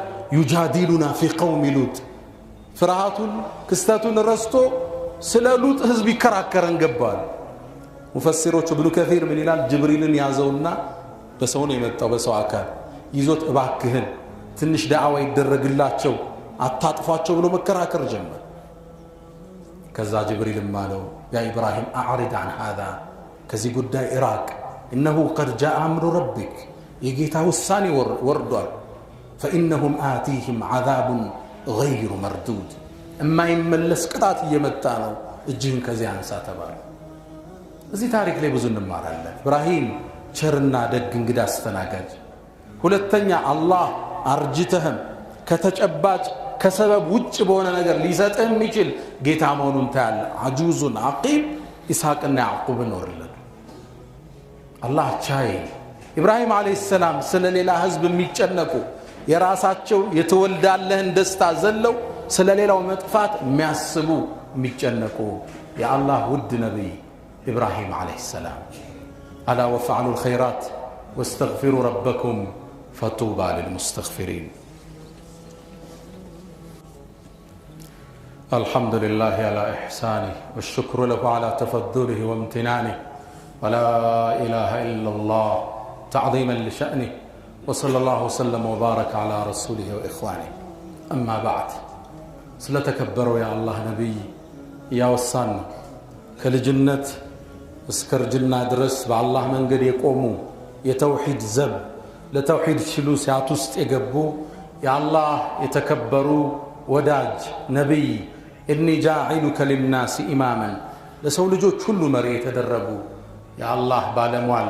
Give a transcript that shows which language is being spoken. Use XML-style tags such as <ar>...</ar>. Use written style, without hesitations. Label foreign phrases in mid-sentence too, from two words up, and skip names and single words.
<ar>يجادلنا في قوم لوط።</ar> <am>ፍርሃቱን ክስተቱን ረስቶ ስለ ሉጥ ህዝብ ይከራከረን ገባል። ሙፈሲሮቹ ኢብኑ ከሲር ምን ይላል? ጅብሪልን ያዘውና በሰው ነው የመጣው፣ በሰው አካል ይዞት እባክህን ትንሽ ዳዕዋ ይደረግላቸው አታጥፏቸው ብሎ መከራከር ጀመረ። ከዛ ጅብሪልም አለው</am> <ar>يا إبراهيم أعرض عن هذا</ar> <am>ከዚህ ጉዳይ ኢራቅ</am> <ar>إنه قد جاء أمر ربك የጌታ</ar> <am>ውሳኔ ወርዷል።</am> <ar>فإنهم آتيهم عذاب غير مردود</ar> <am>የማይመለስ ቅጣት እየመጣ ነው፣ እጅህን ከዚህ አንሳ ተባለ። እዚህ ታሪክ ላይ ብዙ እንማራለን። ኢብራሂም ቸርና ደግ እንግዳ አስተናጋጅ። ሁለተኛ አላህ አርጅተህም ከተጨባጭ ከሰበብ ውጭ በሆነ ነገር ሊሰጥህ የሚችል ጌታ መሆኑን ታያለ።</am> <ar>عجوز عقيم</ar> <am>ኢስሐቅና ያዕቁብን ወረደ። አላህ ቻይ። ኢብራሂም</am> <ar>عليه السلام</ar> <am>ስለ ሌላ ህዝብ የሚጨነቁ የራሳቸው የተወልዳለህን ደስታ ዘለው ስለ ሌላው መጥፋት የሚያስቡ የሚጨነቁ የአላህ ውድ ነቢይ ኢብራሂም</am> <ar>عليه السلام። ألا وافعلوا الخيرات واستغفروا ربكم فطوبى للمستغفرين. الحمد لله على إحسانه والشكر له على تفضله وامتنانه ولا إله إلا الله تعظيما لشأنه وصلى الله وسلم وبارك على رسوله وإخوانه. أما بعد</ar> <am>ስለተከበረው የአላህ ነቢይ ያወሳን ከልጅነት እስከ እርጅና ድረስ በአላህ መንገድ የቆሙ የተውሂድ ዘብ ለተውሂድ ሲሉ ሲያት ውስጥ የገቡ የአላህ የተከበሩ ወዳጅ ነቢይ</am> <ar>إني جاعلك للناس إماما</ar> <am>ለሰው ልጆች ሁሉ መሪ የተደረጉ የአላህ ባለሟል</am>